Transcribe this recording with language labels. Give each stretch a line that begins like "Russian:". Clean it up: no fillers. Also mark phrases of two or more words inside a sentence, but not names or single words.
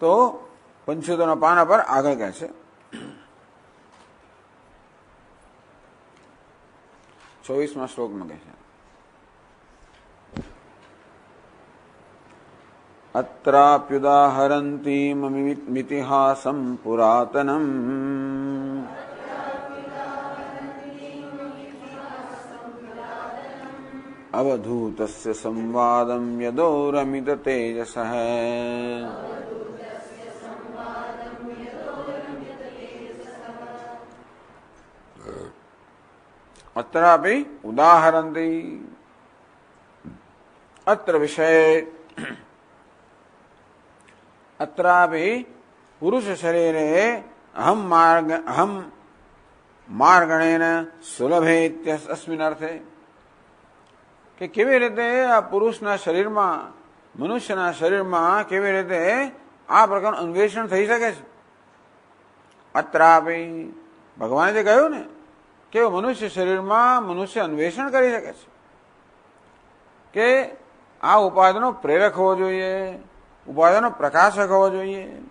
Gujarati: તો 75 પાના પર આગળ કહે છે 24મા શ્લોકમાં કહે છે
Sanskrit: અત્રાપ્યુદાહરન્તીમિતિહાસં પુરાતનમ અવધૂતસ્ય સંવાદં યદોરમિત તેજસઃ अत्रापि उदाहरन्ति अत्र विषये अत्रापि पुरुष शरीरे अहम मार्गणेन सुलभे इत्यस्मिन् अर्थे
Gujarati: કે કેવી રીતે આ પુરુષના શરીરમાં મનુષ્યના શરીરમાં કેવી રીતે આ પ્રકારનું અન્વેષણ થઈ શકે છે અત્રાપી ભગવાને જે કહ્યું ને કે મનુષ્ય શરીરમાં મનુષ્ય અન્વેષણ કરી શકે છે કે આ ઉપાધિનો પ્રેરક હોવો જોઈએ, ઉપાધિનો પ્રકાશક હોવો જોઈએ.